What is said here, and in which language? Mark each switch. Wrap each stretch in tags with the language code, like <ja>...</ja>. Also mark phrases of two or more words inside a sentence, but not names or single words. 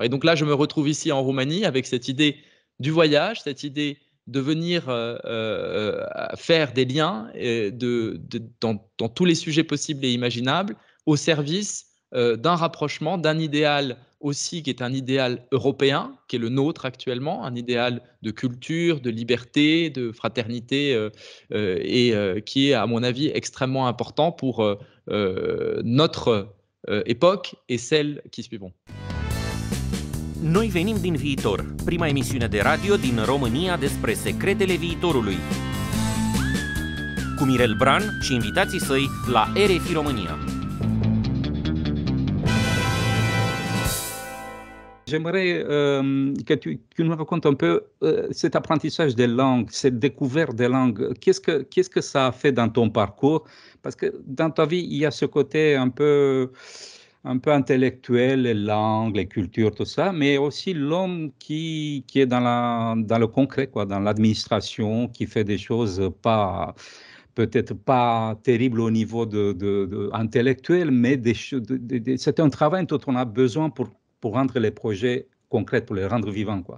<fr>Et donc là, je me retrouve ici en Roumanie avec cette idée du voyage, cette idée de venir faire des liens dans tous les sujets possibles et imaginables, au service d'un rapprochement, d'un idéal aussi qui est un idéal européen, qui est le nôtre actuellement, un idéal de culture, de liberté, de fraternité, et qui est, à mon avis, extrêmement important pour notre époque et celles qui suivront.</fr> <ro>Noi venim din viitor, prima emisiune de radio din România despre secretele viitorului. Cu Mirel Bran și invitații săi la RFI România.</ro> <fr>J'aimerais que tu nous racontes un peu cet apprentissage des langues, cette découverte des langues. Qu'est-ce que ça a fait dans ton parcours? Parce que dans ta vie, il y a ce côté un peu intellectuel, les langues, les cultures, tout ça, mais aussi l'homme qui est dans le concret, quoi, dans l'administration, qui fait des choses peut-être pas terribles au niveau intellectuel, mais c'est un travail dont on a besoin pour rendre les projets concrets, pour les rendre vivants, quoi.</fr>